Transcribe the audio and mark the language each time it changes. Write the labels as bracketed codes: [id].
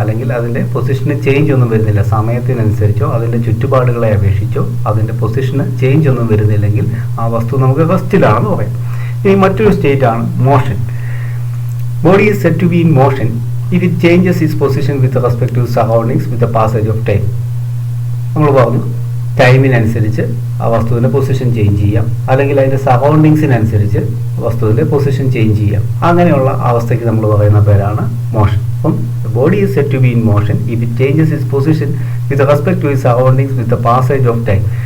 [ml] അല്ലെങ്കിൽ അതിൻ്റെ പൊസിഷന് ചേഞ്ച് ഒന്നും വരുന്നില്ല. സമയത്തിനനുസരിച്ചോ അതിൻ്റെ ചുറ്റുപാടുകളെ അപേക്ഷിച്ചോ അതിൻ്റെ പൊസിഷന് ചേഞ്ച് ഒന്നും വരുന്നില്ലെങ്കിൽ ആ വസ്തു നമുക്ക് റെസ്റ്റിലാണെന്ന് പറയാം. ഇനി മറ്റൊരു സ്റ്റേറ്റാണ് motion. [en] Body is said to be in motion if it changes its position with respect to surroundings with the passage of time. [ml] നമ്മൾ പറഞ്ഞു ടൈമിനനുസരിച്ച് ആ വസ്തുവിൻ്റെ പൊസിഷൻ ചേഞ്ച് ചെയ്യാം, അല്ലെങ്കിൽ അതിൻ്റെ സറൗണ്ടിങ്സിനനുസരിച്ച് വസ്തുവിൻ്റെ പൊസിഷൻ ചേഞ്ച് ചെയ്യാം. അങ്ങനെയുള്ള അവസ്ഥയ്ക്ക് നമ്മൾ പറയുന്ന പേരാണ് മോഷൻ. അപ്പം [en] Body is said to be in motion if it changes its position with respect to its surroundings with the passage of time.